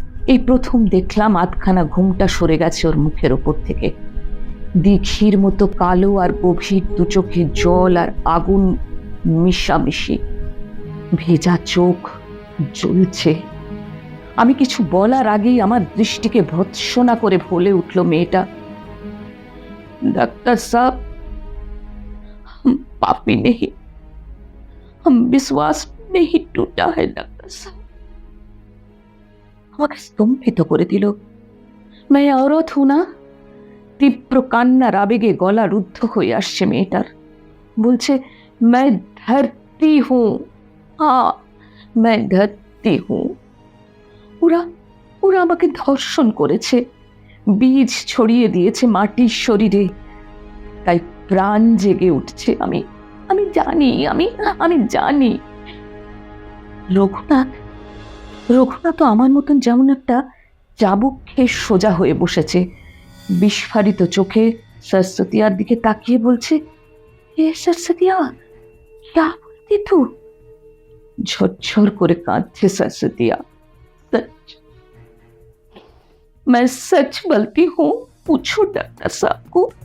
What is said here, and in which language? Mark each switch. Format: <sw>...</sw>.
<bn>এই প্রথম দেখলাম আধখানা ঘুমটা সরে গেছে ওর মুখের ওপর থেকে। দীঘির মতো কালো আর গভীর দু চোখে জল আর আগুন মিশামিশি। ভেজা চোখ জ্বলছে। আমি কিছু বলার আগেই আমার দৃষ্টিকে ভৎসনা করে বলে উঠল মেয়েটা,</bn> <hi>डॉक्टर साहब हम पापी नहीं, हम विश्वास नहीं टूटा है डॉक्टर साहब।</hi> <bn>আমাকে স্তম্ভিত করে দিল।</bn> <hi>मैं औरत हूं ना।</hi> <bn>তীব্র কান্নার আবেগে গলা রুদ্ধ হয়ে আসছে মেয়েটার। বলছে,</bn> <hi>मैं धरती हूं, हाँ मैं धरती हूं।</hi> <bn>ওরা ওরা আমাকে ধর্ষণ করেছে, বীজ ছড়িয়ে দিয়েছে মাটির শরীরে, তাই প্রাণ জেগে উঠছে। আমি আমি জানি, আমি জানি। রঘুনাথ তো আমার মতন যেমন একটা চাবুক খেয়ে সোজা হয়ে বসেছে, বিস্ফারিত চোখে সরস্বতীয়ার দিকে তাকিয়ে বলছে, এ সরস্বতীয়া</bn> <hi>क्या बोलती तू?</hi> <bn>ঝরঝর করে কাঁদছে সরস্বতীয়া।</bn> <hi>सच, मैं सच बोलती हूँ, पूछो डॉक्टर साहब को।</hi>